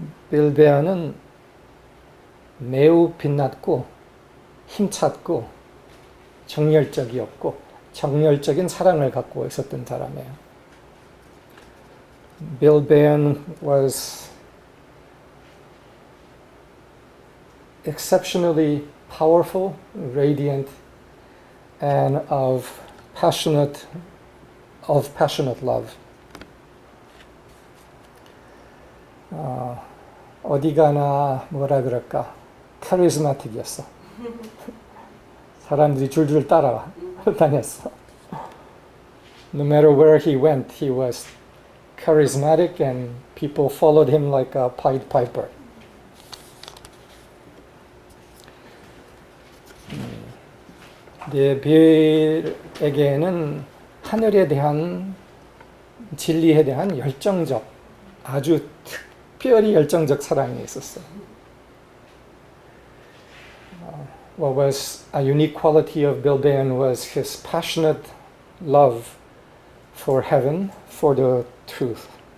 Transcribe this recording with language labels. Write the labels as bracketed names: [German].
[Korean] 빌 베인은 매우 빛났고 힘찼고 정열적이었고 정열적인 사랑을 갖고 있었던 사람이에요. [English] Bill Bain was exceptionally powerful, radiant, and of passionate love. [Korean] 어디 가나 뭐라 그럴까? 카리스마틱이었어. 사람들이 줄줄 따라 다녔어. [English] No matter where he went, he was charismatic and people followed him like a Pied Piper. [Korean] 빌에게는 하늘에 대한 진리에 대한 열정적, 아주 특별히 열정적 사랑이 있었어. [English] What was a unique quality of Bill Bain was his passionate love for heaven, for the truth.